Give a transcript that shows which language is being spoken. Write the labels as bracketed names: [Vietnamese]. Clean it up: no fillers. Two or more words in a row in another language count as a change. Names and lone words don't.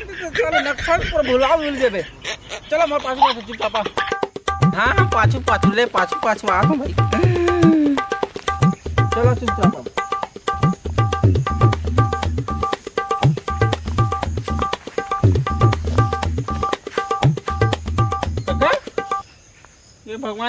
[Chhattisgarhi] तो चलो नक्शा पर भुला भूल जेबे चलो मोर पाछू पाछू चुपचाप। हाँ हाँ पाछू पाछू ले पाछू पाछू आ भाई चलो चुपचाप। ये भगवान